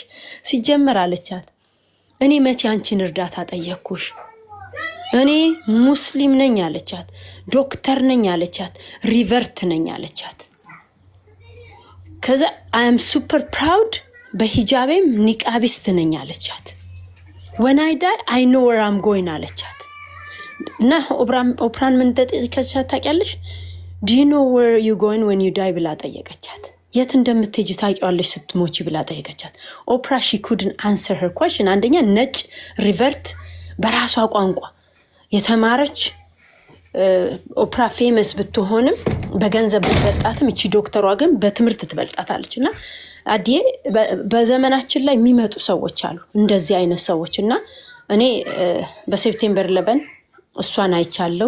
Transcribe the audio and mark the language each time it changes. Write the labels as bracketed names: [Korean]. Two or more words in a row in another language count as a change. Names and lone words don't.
[Amharic] ሲጀመር አለቻት እኔ መቼ አንቺን እርዳታ ጠየቅኩሽ? እኔ ሙስሊም ነኝ አለቻት፣ ዶክተር ነኝ አለቻት፣ ሪቨርት ነኝ አለቻት። ከዛ [English] I am super proud [Amharic] በሂጃቤም ኒቃቢስት ነኝ አለቻት። [English] when I die I know where I'm going [Amharic] አለቻት። እና ኦፕራን ምን ተጠየቀቻት ታውቂያለሽ? [English] do you know where you going when you die [Amharic] ብላ ጠየቀቻት። የት እንደምትሄጂ ታውቂዋለሽ ስትሞቺ ብላ ጠየቀቻት። ኦፕራ [English] she couldn't answer her question። [Amharic] አንደኛ ነጭ ሪቨርት በራሷ ቋንቋ የተማረች ኦፕራ ፌመስ ብትሆንም በገንዘብ ብትበልጣትም እቺ ዶክተሯ ግን በትምህርት ትበልጣታለችና አዲዬ በዘመናችን ላይ የሚመጡ ሰዎች አሉ እንደዚህ አይነት ሰዎችና እኔ በሴፕቴምበር 11 እሷን አይቻለሁ።